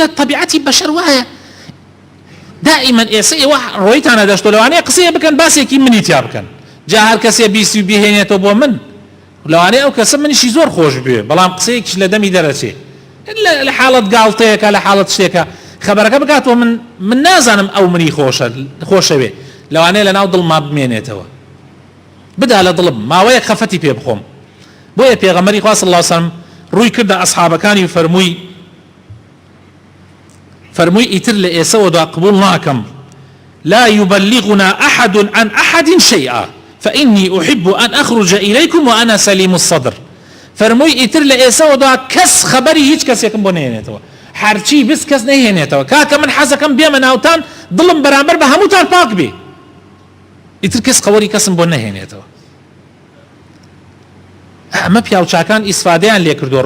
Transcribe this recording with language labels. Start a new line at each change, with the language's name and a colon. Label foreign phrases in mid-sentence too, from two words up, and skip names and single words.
Central Kurdish: طبیعەتی بەشەر وایە دائما ئێوە ڕۆیتانە دەشتۆ لەوانەیە قسەیە بکەن باسێکی منی تیا بکەن، جا هەر کەسێ بیستی و بهێنێتەوە بۆ من، لەوانەیە ئەو کەسە منیشی زۆر خۆش بوێ، بەڵام قسەیەکیش لە دەمی دەرەچێ لە حاڵەت گاڵتەیەکە لە حاڵەت شتێکە خەبەرەکە بکاتەوە من نازانم ئەو منی خۆشەوێ، لەوانەیە لە ناو دڵما بمێنێتەوە، بدا لە دڵم ماوەیەک خەفەتی پێ بخۆم. بۆیە پێغەمبەری خوا
Arabic: صلی الله علیه وسلم
Central Kurdish: ڕووی کردە ئەصحابەکانی و فەرمووی ئیتر لە ئێسەوەدا قبول ناکەم،
Arabic: لا يبلغنا أحد عن أحد شيئا فإني أحب أن أخرج إليكم وأنا سليم الصدر.
Central Kurdish: فەرمووی ئیتر لە ئێسەوەدا کەس خەبەری هیچ کەسێکم بۆ نهێنێتەوە، هەرچی بس کەس نهێنێتەوە، کاکە من حەزەکەم بێمە ناوتان دڵم بەرامبەر بە هەمووتان پاک بێ، ئیتر کەس خەوەری کەسم بۆ نهێنێتەوە. ئەمە پیاوچاکان ئیسفادەیان لێ کردووە.